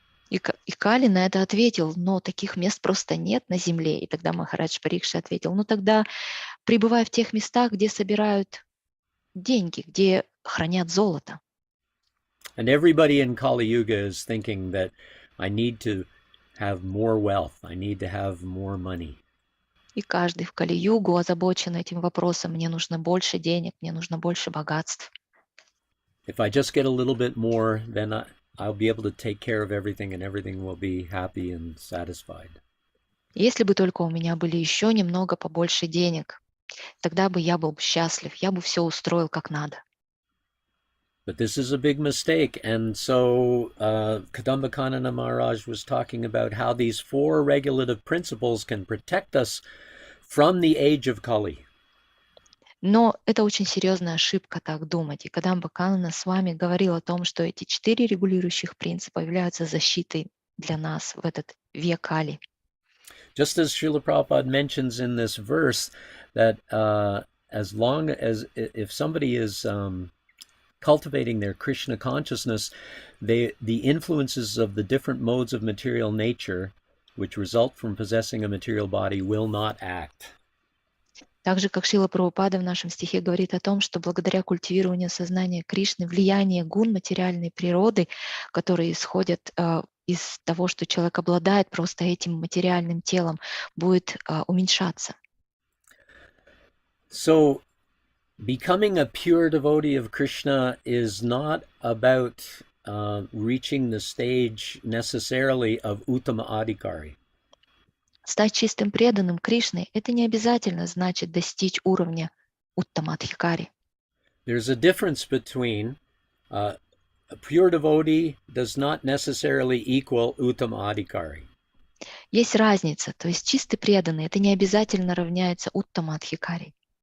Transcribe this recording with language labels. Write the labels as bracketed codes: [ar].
[ru] И Кали на это ответил, но таких мест просто нет на земле. И тогда Махарадж Парикшит ответил, ну тогда пребывай в тех местах, где собирают деньги, где хранят золото. [en] And everybody in Kali Yuga is thinking that I need to have more wealth, I need to have more money. [ru] И каждый в Кали-югу озабочен этим вопросом, мне нужно больше денег, мне нужно больше богатств. [en] If I just get a little bit more, then I'll be able to take care of everything and everything will be happy and satisfied. [ru] Если бы только у меня были еще немного побольше денег, тогда бы я был счастлив, я бы все устроил как надо. [en] But this is a big mistake. And so Kadambakanana Maharaj was talking about how these four regulative principles can protect us from the age of Kali. [ru] Но это очень серьезная ошибка так думать. И Кадамба Канана с вами говорил о том, что эти 4 регулирующих принципа являются защитой для нас в этот век Кали. [en] Just as Srila Prabhupada mentions in this verse that as long as if somebody is cultivating their Krishna consciousness, the influences of the different modes of material nature which result from possessing a material body will not act. [ru] Так же, как Шрила Прабхупада в нашем стихе говорит о том, что благодаря культивированию сознания Кришны влияние гун материальной природы, которые исходят из того, что человек обладает просто этим материальным телом, будет уменьшаться. [en] So, becoming a pure devotee of Krishna is not about reaching the stage necessarily of Uttama Adhikari. [ru] Стать чистым преданным Кришне — это не обязательно значит достичь уровня Уттамадхикари. [en] There's a difference between a pure devotee does not necessarily equal Uttama Adhikari. [ru] Есть разница, то есть чистый преданный — это не обязательно равняется Уттамадхикари.